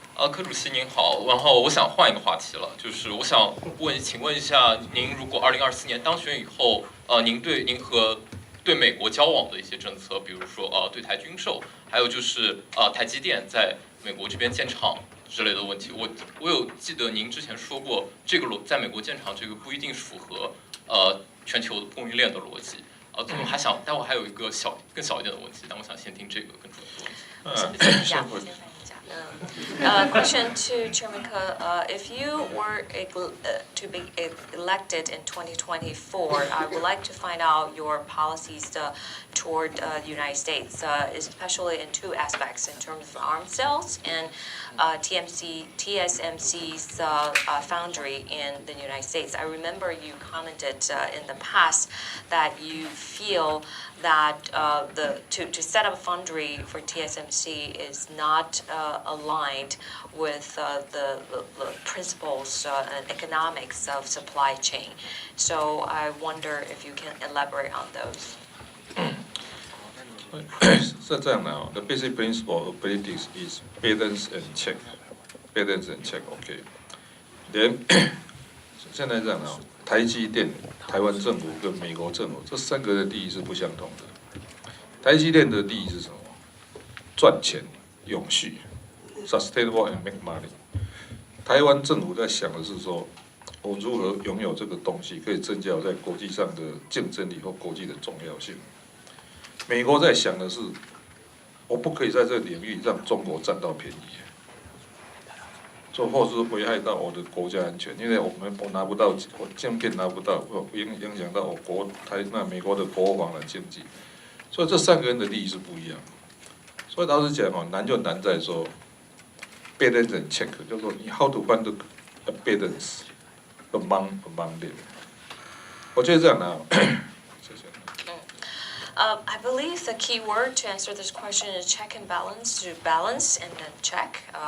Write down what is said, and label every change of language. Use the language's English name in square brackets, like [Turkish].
[Chinese] 柯主席您好，然后我想换一个话题了，就是我想请问一下，您如果2024年当选以后，您和对美国交往的一些政策，比如说对台军售，还有就是台积电在美国这边建厂之类的问题，我有记得您之前说过，这个在美国建厂这个不一定符合全球的供应链的逻辑。待会还有一个更小一点的问题，但我想先听这个更主要的问题。先翻译一下。 [English] Question to Chairman Ke. If you were to be elected in 2024, I would like to find out your policies toward the United States, especially in two aspects, in terms of arms sales and TSMC's foundry in the United States. I remember you commented in the past that you feel that to set up a foundry for TSMC is not aligned with the principles and economics of supply chain. So I wonder if you can elaborate on those. [Chinese] 是这样的哦 [English] ，The basic principle of politics is balance and check, balance and check. [Chinese] OK， 现在这样的哦，台积电、台湾政府跟美国政府这三个的利益是不相同的。台积电的利益是什么？赚钱、永续 ， [English] sustainable and make money。 [Chinese] 台湾政府在想的是说，我如何拥有这个东西，可以增加我在国际上的竞争力或国际的重要性。美国在想的是，我不可以在这个领域让中国占到便宜，或是危害到我的国家安全，因为我拿不到，我晶片拿不到，会影响到我美国的国防的经济，所以这三个人的利益是不一样。所以老实讲哦，难就难在说 [English] balance and check， [Chinese] 就是说你 [English] how to find the balance among them。 [Chinese] 我觉得这样的。 [English] I believe the key word to answer this question is check and balance, to balance and then check.